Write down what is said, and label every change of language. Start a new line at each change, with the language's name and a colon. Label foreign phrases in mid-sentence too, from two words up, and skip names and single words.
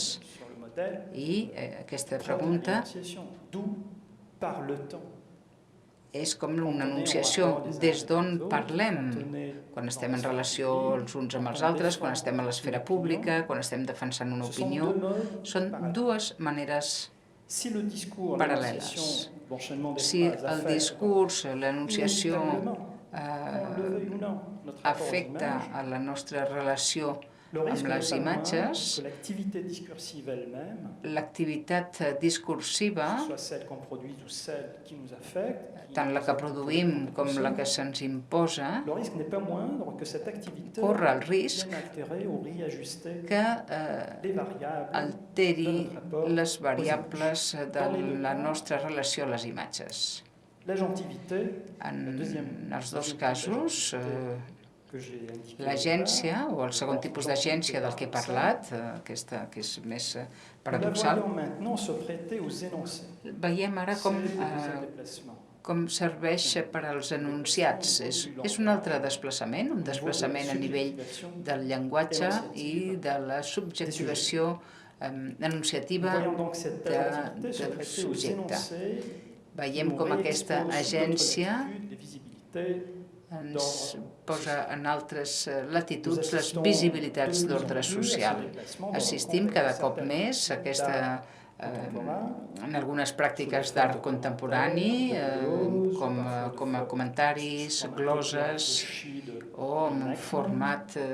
Catalan: I aquesta pregunta és com una enunciació, des d'on parlem, quan estem en relació els uns amb els altres, quan estem a l'esfera pública, quan estem defensant una opinió. Són dues maneres paral·leles. Si el discurs, l'enunciació afecta a la nostra relació
French: Le
Catalan: amb
French: risque
Catalan: les
French: n'est pas moindre
Catalan: imatges,
French: que l'activité discursive elle-même,
Catalan: l'activitat discursiva,
French: que ce soit celle qu'on produit ou celle qui nous affecte,
Catalan: tant la que produïm com la que se'ns imposa,
French: le risque n'est pas moindre que cette activité
Catalan: corre el risc
French: vienne altérer ou réajuster
Catalan: que
French: les variables
Catalan: alteri
French: de notre rapport
Catalan: les
French: aux
Catalan: variables
French: images.
Catalan: de
French: Dans les deux
Catalan: la
French: cas,
Catalan: nostra relació a les imatges.
French: l'agentivité,
Catalan: En els dos casos,
French: que j'ai indiqué
Catalan: l'agència, o el segon tipus d'agència del que he parlat, aquesta que és més paradoxal,
French: nous la voyons maintenant se prêter aux énoncés.
Catalan: veiem ara
French: C'est le deuxième déplacement.
Catalan: com serveix per als enunciats. És un altre desplaçament, un desplaçament a nivell del llenguatge i de la subjectivació enunciativa
French: Voyons donc cette activité se
Catalan: del
French: prêter aux
Catalan: subjecte.
French: énoncés
Catalan: Veiem com aquesta agència ens posa en altres latituds les visibilitats d'ordre social. Assistim cada cop més a aquesta, en algunes pràctiques d'art contemporani, com a comentaris, gloses, o en un format